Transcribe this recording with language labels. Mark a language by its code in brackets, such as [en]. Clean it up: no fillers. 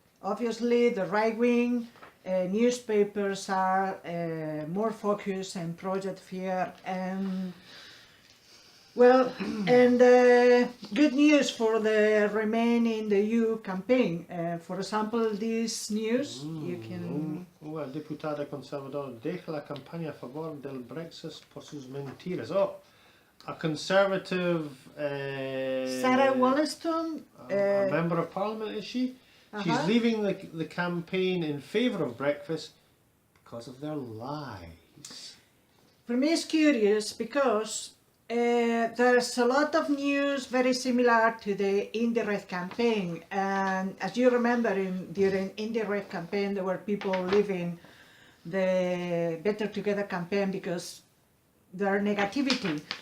[en] Obviously, the right-wing newspapers are more focused on Project Fear and, well, and good news for the Remain in the EU campaign. For example, this news, you can... [es] El diputada conservador deja la campaña a favor del Brexit por sus mentiras. [en] Oh, a conservative... Sarah Wollaston, a member of parliament, is she? She's leaving the campaign in favour of Brexit because of their lies. For me, it's curious because there's a lot of news very similar to the indirect campaign, and as you remember, during indirect campaign there were people leaving the Better Together campaign because their negativity.